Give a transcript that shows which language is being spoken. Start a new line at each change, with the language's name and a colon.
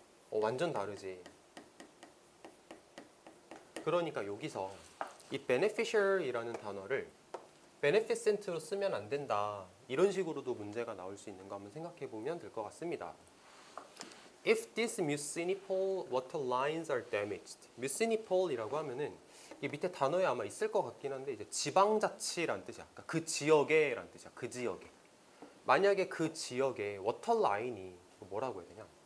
Korean: 완전 다르지. 그러니까 여기서 이 beneficial이라는 단어를 beneficent로 쓰면 안 된다. 이런 식으로도 문제가 나올 수 있는 거 한번 생각해 보면 될 것 같습니다.
English: If these municipal water lines are damaged.
Korean: municipal이라고 하면은 이 밑에 단어에 아마 있을 것 같긴 한데 이제 지방자치란 뜻이야. 그러니까 그 지역에란 뜻이야. 그 지역에. 만약에 그 지역에 워터 라인이 뭐라고 해야 되냐?